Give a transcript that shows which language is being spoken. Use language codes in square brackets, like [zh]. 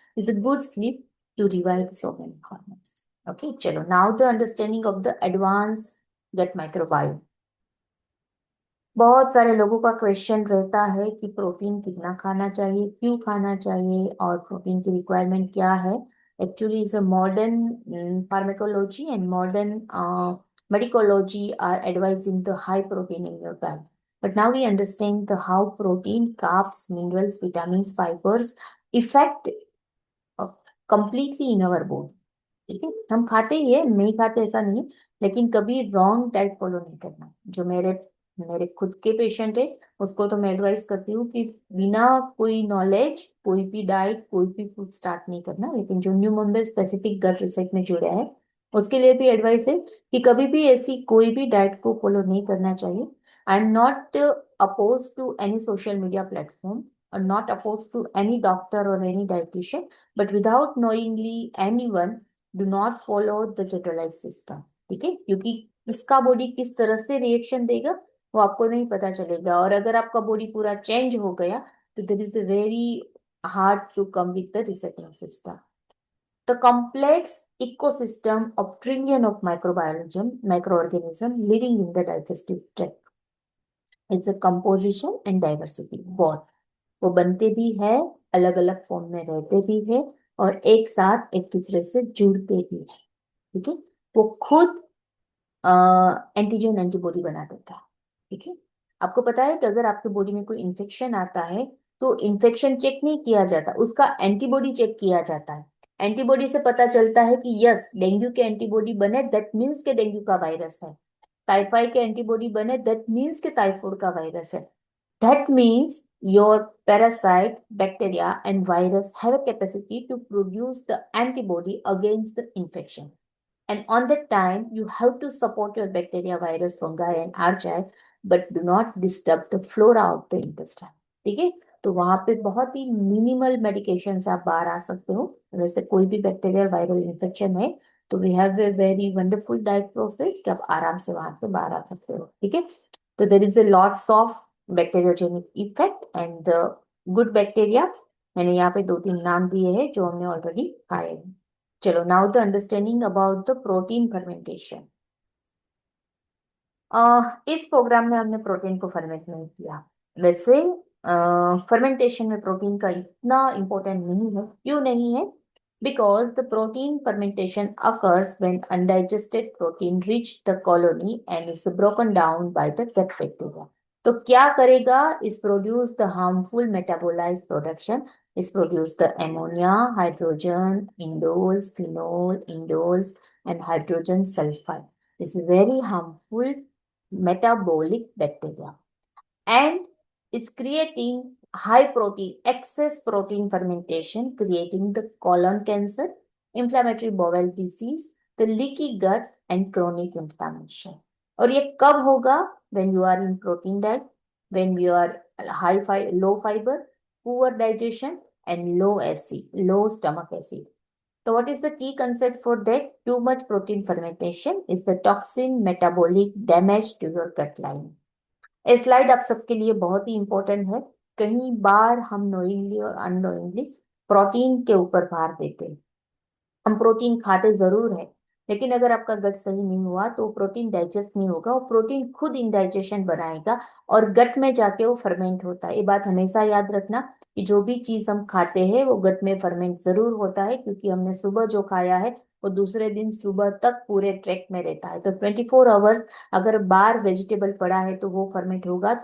[en] It's a good sleep to revive so many hormones. Okay, चलो now the understanding of the advance gut microbiome. [hi] बहुत सारे लोगों का question रहता है कि प्रोटीन कितना खाना चाहिए, क्यों खाना चाहिए, और प्रोटीन की रिक्वायरमेंट क्या है। [en] Actually is a modern pharmacology and modern medicology are advising the high protein in your diet. But now we understand the how protein, carbs, minerals, vitamins, fibers affect completely in our body. [hi] ठीक है, हम खाते ही है, नहीं खाते ऐसा नहीं है, लेकिन कभी रॉन्ग डाइट फॉलो नहीं करना। जो मेरे मेरे खुद के पेशेंट है, उसको तो मैं एडवाइस करती हूँ कि बिना कोई नॉलेज कोई भी डाइट कोई भी फूड स्टार्ट नहीं करना। लेकिन जो न्यू मेंबर स्पेसिफिक गट रिसर्च में जुड़ा है उसके लिए भी एडवाइस है कि कभी भी ऐसी कोई भी डाइट को फॉलो नहीं करना चाहिए। [en] I am not oppose to any social media platform और not oppose to any doctor और any dietitian, but without knowingly anyone do not follow the generalize system. [hi] ठीक है, क्योंकि इसका बॉडी किस तरह से रिएक्शन देगा वो आपको नहीं पता चलेगा, और अगर आपका बॉडी पूरा चेंज हो गया तो [en] There is a very hard to come with the resetting system. The complex ecosystem of trillion of microorganism living in the digestive tract. It's a composition and diversity both। [hi] वो बनते भी है, अलग अलग फॉर्म में रहते भी है, और एक साथ एक दूसरे से जुड़ते भी है। ठीक है, वो खुद एंटीजन एंटीबॉडी बना देता है। ठीक है, आपको पता है कि अगर आपके बॉडी में कोई इन्फेक्शन आता है तो इन्फेक्शन चेक नहीं किया जाता, उसका एंटीबॉडी चेक किया जाता है। एंटीबॉडी से पता चलता है कि यस डेंगू के एंटीबॉडी बने, [en] that means [hi] के डेंगू का वायरस है। टाइफाइड के एंटीबॉडी बने, [en] that means [hi] के टाइफाइड का वायरस है। [en] That means your parasite, bacteria, and virus have a capacity to produce the antibody against the infection. And on that time, you have to support your bacteria, virus, fungi, and archaea, but do not disturb the flora of the intestine. [hi] ठीक है, तो वहां पे बहुत ही minimal medication से आप बाहर आ सकते हो। वैसे कोई भी बैक्टीरियल वायरल इन्फेक्शन है तो [en] we have a very wonderful diet process [hi] कि आप आराम से वहां से बाहर आ सकते हो। ठीक है, तो [en] There is a lots of bacteriogenic effect and the good bacteria. [hi] मैंने यहाँ पे 2-3 नाम दिए हैं जो हमने ऑलरेडी खाए हैं। चलो [en] Now the understanding about the protein fermentation. [hi] इस प्रोग्राम में हमने प्रोटीन को फर्मेंट नहीं किया। वैसे फर्मेंटेशन में प्रोटीन का इतना इम्पोर्टेंट नहीं है। क्यों नहीं है? [en] Because the protein fermentation occurs when undigested protein reach the colony and is broken down by the gut bacteria. [hi] तो क्या करेगा? [en] Is produce the harmful metabolize production. Is produce the ammonia, hydrogen, indoles, phenol, indoles and hydrogen sulphide is very harmful metabolic bacteria, and is creating high protein, excess protein fermentation, creating the colon cancer, inflammatory bowel disease, the leaky gut and chronic inflammation। [hi] और ये कब होगा? [en] when you are in protein diet, when you are low fiber, poor digestion and low stomach acid। So what is the key concept for that? Too much protein fermentation is the toxin metabolic damage to your gut lining। [hi] ये slide आप सबके लिए बहुत ही important है। कई बार हम knowingly और unknowingly protein के ऊपर भार देते हैं। हम प्रोटीन खाते जरूर है, लेकिन अगर आपका गट सही नहीं हुआ तो प्रोटीन डाइजेस्ट नहीं होगा। वो प्रोटीन खुद इंडाइजेशन बनाएगा और गट में जाके वो फर्मेंट होता है। ये बात हमेशा याद रखना कि जो भी चीज हम खाते हैं वो गट में फर्मेंट जरूर होता है, क्योंकि हमने सुबह जो खाया है वो दूसरे दिन सुबह तक पूरे ट्रैक में रहता है। तो 24 आवर्स अगर बाहर वेजिटेबल पड़ा है तो वो फर्मेंट होगा।